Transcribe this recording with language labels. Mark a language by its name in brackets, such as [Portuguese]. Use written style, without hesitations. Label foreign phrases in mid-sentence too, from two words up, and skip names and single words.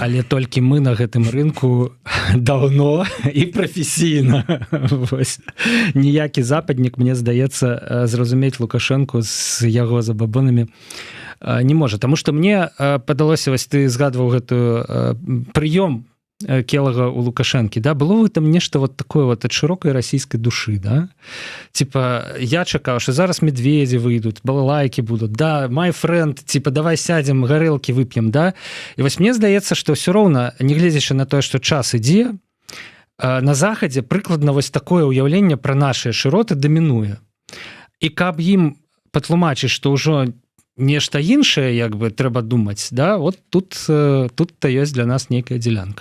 [Belarusian] Але толькі мы на гэтым рынку даўно і прафесійна. Ніякі западнік, мне здаецца, зразумець Лукашэнку з яго забабонамі не можа. Таму што мне падалося, вось ты згадваў гэтую прыём Келага у Лукашэнкі, да, [Russian] было в этом [Belarusian] нешта вот такое вот ад шырокай расійскай душы, да? Типа, я чакаў, што зараз медведзі выйдуць, балалайкі будуць, да, [English] my friend, [Belarusian] типа, давай сядзем, гарэлкі вып'ем, да? І вось мне здаецца, што ўсё роўна, нягледзячы на тое, што час ідзе, на захадзе прыкладна вось такое ўяўленне пра нашыя шыроты дамінуе. І каб ім патлумачыць, што ўжо нешта іншае, як бы, трэба думаць, да, [Russian] вот тут-то [Belarusian] ёсць для нас нейкая дзелянка.